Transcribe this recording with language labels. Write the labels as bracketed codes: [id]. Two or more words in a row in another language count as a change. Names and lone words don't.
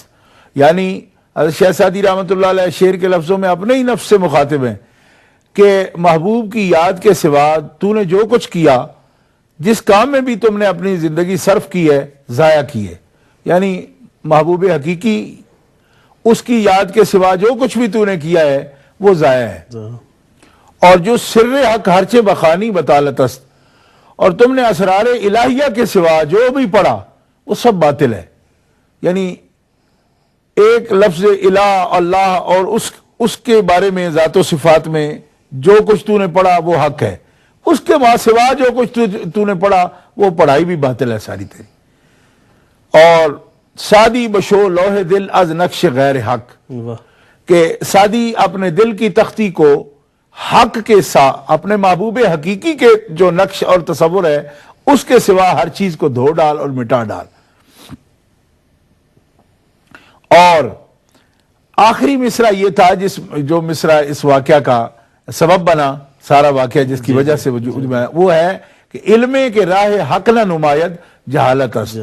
[ur] یعنی حضرت شیخ سعدی رحمۃ اللہ علیہ شعر کے لفظوں میں اپنے ہی نفس سے مخاطب ہیں کہ محبوب کی یاد کے سوا تو نے جو کچھ کیا، جس کام میں بھی تم نے اپنی زندگی صرف کی ہے، ضائع کی ہے. یعنی محبوب حقیقی اس کی یاد کے سوا جو کچھ بھی تو نے کیا ہے وہ ضائع ہے. [fa] اور جو سر حق ہرچے بخانی بطالت است، [ur] اور تم نے اسرار الہیہ کے سوا جو بھی پڑھا وہ سب باطل ہے. یعنی ایک لفظ الہ اللہ اور اس کے بارے میں ذات و صفات میں جو کچھ تو نے پڑھا وہ حق ہے، اس کے ماں سوا جو کچھ تو نے پڑھا وہ پڑھائی بھی باطل ہے ساری تیری. [fa] اور سادی بشو لوح دل از نقش غیر حق، [ur] کہ سادی اپنے دل کی تختی کو حق کے ساتھ اپنے محبوب حقیقی کے جو نقش اور تصور ہے اس کے سوا ہر چیز کو دھو ڈال اور مٹا ڈال. اور آخری مصرع یہ تھا جو مصرع اس واقعہ کا سبب بنا، سارا واقعہ جس کی وجہ سے وجود میں، وہ ہے کہ [fa] علم کے راہ حق نہ نماید جہالت است.